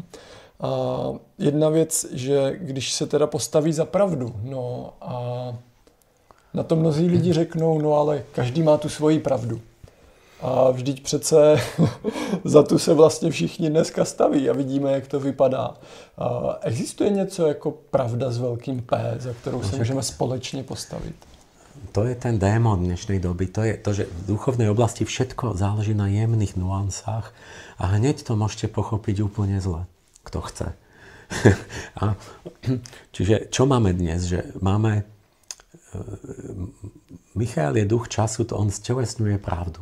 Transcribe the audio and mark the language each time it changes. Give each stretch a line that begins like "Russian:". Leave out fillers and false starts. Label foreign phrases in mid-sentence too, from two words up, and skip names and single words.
Czech: Jedna věc, že když se teda postaví za pravdu, no a na to mnozí lidi řeknou, no ale každý má tu svoji pravdu. A vždyť přece za tu se vlastně všichni dneska staví a vidíme, jak to vypadá. Existuje něco jako pravda s velkým P, za kterou se můžeme společně postavit?
Slovak: To je ten démon dnešnej doby. To je to, že v duchovnej oblasti všetko záleží na jemných nuansách a hneď to môžete pochopiť úplne zle, kto chce. Čiže čo máme dnes? Že máme... Michael je duch času, to on stelesňuje pravdu.